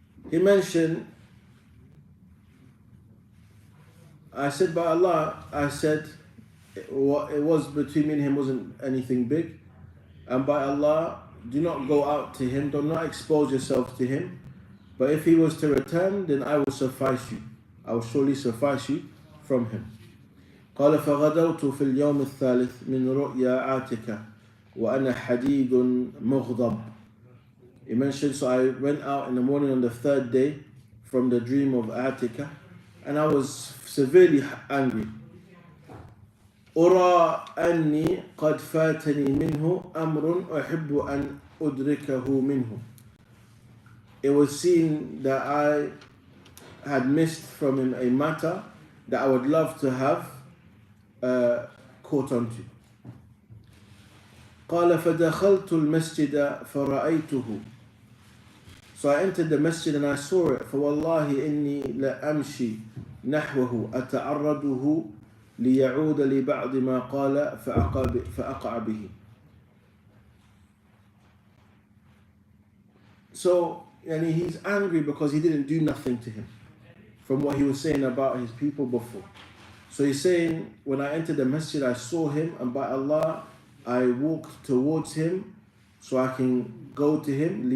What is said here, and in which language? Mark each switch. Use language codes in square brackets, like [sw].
[en] He mentioned, I said by Allah, I said what it was between me and him wasn't anything big. And by Allah, do not go out to him, do not expose yourself to him. But if he was to return, then I will suffice you. I will surely suffice you from him. [ar] قال فغدوت في اليوم الثالث من رؤيا عاتكة وأنا حديد مغضب. [en] He mentioned, so I went out in the morning on the third day from the dream of Atika, and I was severely angry. [ar] أرى أني قد فاتني منه أمر أحب أن أدركه منه. [en] It was seen that I had missed from him a matter that I would love to have caught onto. [ar] قال فدخلت المسجد فرأيته. [en] So I entered the masjid and I saw it. [ar] فوالله إني لأمشي نحوه أتعرضه ليعود لبعض ما قال فأقع به. [en] So he's angry because he didn't do nothing to him from what he was saying about his people before. So he's saying, when I entered the masjid, I saw him, and by Allah, I walked towards him so I can go to him.